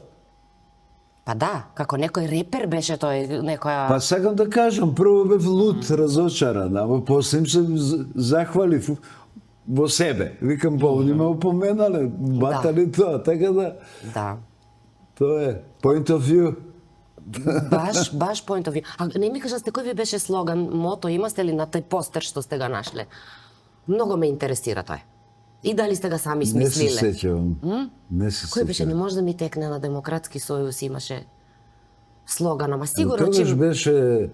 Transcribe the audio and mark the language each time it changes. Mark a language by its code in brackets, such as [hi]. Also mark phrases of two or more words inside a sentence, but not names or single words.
[mk] Па да, како некој репер беше тој, некоја... Па сакам да кажам, прво бев луд, разочаран, ама после им се захвалив во себе. Викам, па они ме упоменале, батали тоа, така да, Да. тоа е, [en] point of view. Баш point of view. [mk] А не ми кажасте кој ви беше слоган, мото, имате ли на тој постер што сте го нашле? Многу ме интересира тој. И дали сте го сами Не се смислиле? сеќавам. Не се Кој беше? Не сеќавам. може да ми текне на Демократски сојуз имаше слоган, ама сигурно Тогаш чим, беше